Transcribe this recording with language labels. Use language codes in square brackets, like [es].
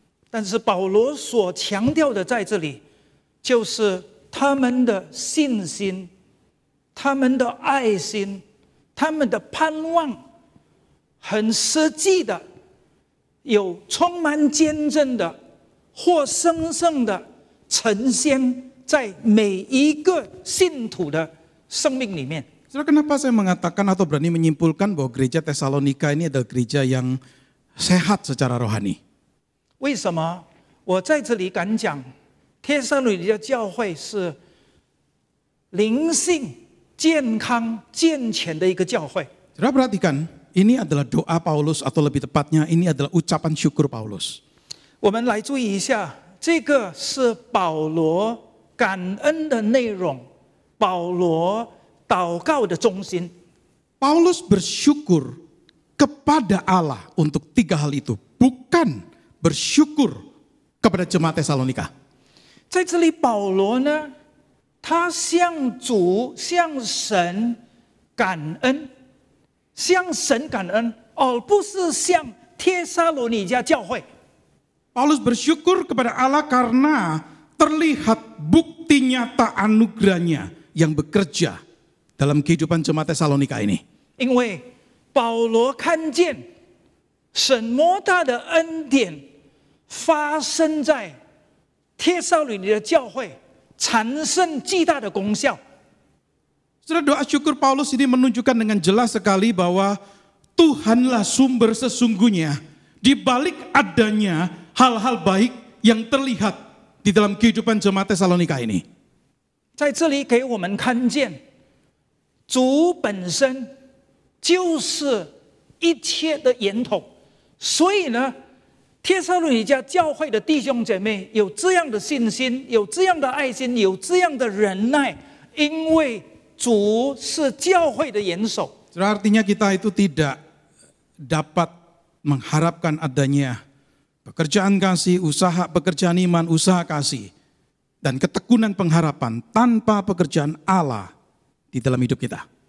[zh] 但是保罗所强调的在这里，就是他们的信心、他们的爱心、他们的盼望，很实际的，有充满见证的，活生生的呈现在每一个信徒的生命里面。 [id] Saudara, kenapa saya mengatakan atau berani menyimpulkan bahwa gereja Tesalonika ini adalah gereja yang sehat secara rohani? [zh] 为什么我在这里敢讲，帖撒罗尼迦教会是灵性健康健全的一个教会？ [id] Saudara perhatikan, ini adalah doa Paulus atau lebih tepatnya ini adalah ucapan syukur Paulus. [zh] 我们来注意一下，这个是保罗感恩的内容，保罗祷告的中心。 [id] Paulus bersyukur kepada Allah untuk 3 hal itu, bukan bersyukur kepada jemaat Tesalonika. [zh] 在这里，保罗呢，他向主、向神感恩，向神感恩，而不是向帖撒罗尼迦教会。 [id] Paulus bersyukur kepada Allah karena terlihat bukti nyata anugerahnya yang bekerja dalam kehidupan jemaat Tesalonika ini. [zh] 因为保罗看见神莫大的恩典发生在帖撒罗尼迦教会，产生巨大的功效。 [id] Saudara, doa syukur Paulus ini menunjukkan dengan jelas sekali bahwa Tuhanlah sumber sesungguhnya di balik adanya hal-hal baik yang terlihat di dalam kehidupan jemaat Tesalonika ini. [zh] 在这里给我们看见，主本身就是一切的源头，所以呢，帖撒罗尼迦教会的弟兄姐妹有这样的信心，有这样的爱心，有这样的忍耐，因为主是教会的元首。 [id] Artinya kita itu tidak dapat mengharapkan adanya pekerjaan kasih, usaha pekerjaan iman, usaha kasih, dan ketekunan pengharapan tanpa pekerjaan Allah di dalam hidup kita.